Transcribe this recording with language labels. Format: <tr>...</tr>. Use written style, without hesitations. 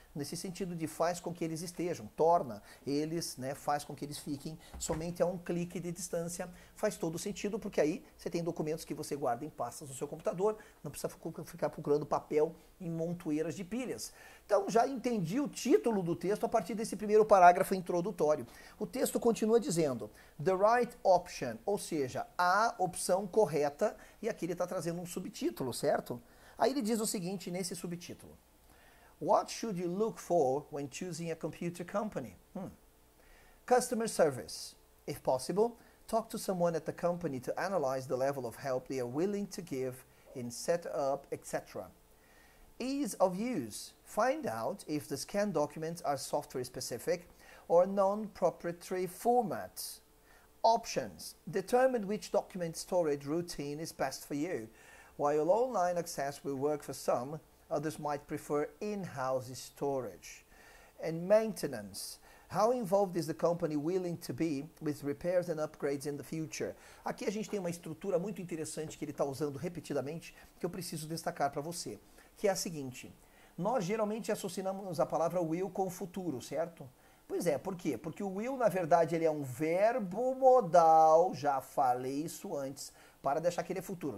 <pt>Nesse sentido de faz com que eles estejam, torna eles, né, faz com que eles fiquem somente a um clique de distância, faz todo sentido, porque aí você tem documentos que você guarda em pastas no seu computador, não precisa ficar procurando papel em montoeiras de pilhas. Então já entendi o título do texto a partir desse primeiro parágrafo introdutório. O texto continua dizendo,</pt> <en>the right option,</en> <pt>ou seja, a opção correta, e aqui ele está trazendo um subtítulo, certo? Aí ele diz o seguinte nesse subtítulo.</pt> <en>What should you look for when choosing a computer company? Customer service. If possible, talk to someone at the company to analyze the level of help they are willing to give in setup, etc. Ease of use. Find out if the scanned documents are software specific or non-proprietary formats. Options. Determine which document storage routine is best for you. While online access will work for some, others might prefer in-house storage. And maintenance. How involved is the company willing to be with repairs and upgrades in the future?</en> <pt>Aqui a gente tem uma estrutura muito interessante que ele está usando repetidamente, que eu preciso destacar para você, que é a seguinte. Nós geralmente associamos a palavra will com o futuro, certo? Pois é, por quê? Porque o will, na verdade, ele é um verbo modal, já falei isso antes, para deixar que ele é futuro.</pt>